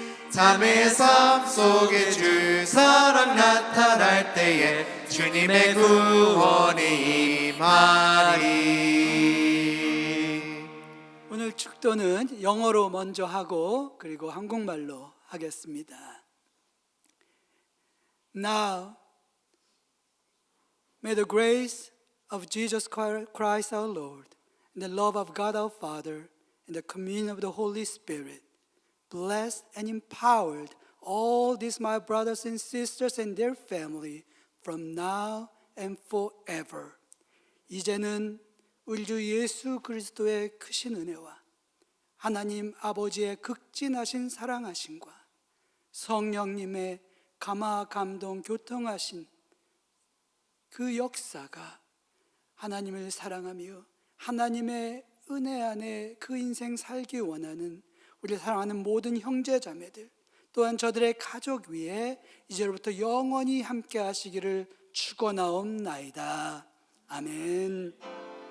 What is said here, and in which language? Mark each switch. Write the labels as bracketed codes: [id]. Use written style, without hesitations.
[ko] 자매의 삶 속에 주 사랑 나타날 때에 주님의 구원이 임하리. 오늘 축도는 영어로 먼저 하고 그리고 한국말로 하겠습니다. [en] Now May the grace of Jesus Christ our Lord, and the love of God our Father, and the communion of the Holy Spirit, bless and empowered all these my brothers and sisters and their family from now and forever. [ko] 이제는 우리 주 예수 그리스도의 크신 은혜와 하나님 아버지의 극진하신 사랑하심과 성령님의 감화 감동 교통하신 그 역사가 하나님을 사랑하며 하나님의 은혜 안에 그 인생 살기 원하는 우리 사랑하는 모든 형제자매들 또한 저들의 가족 위에 이제로부터 영원히 함께 하시기를 축원하옵나이다. 아멘.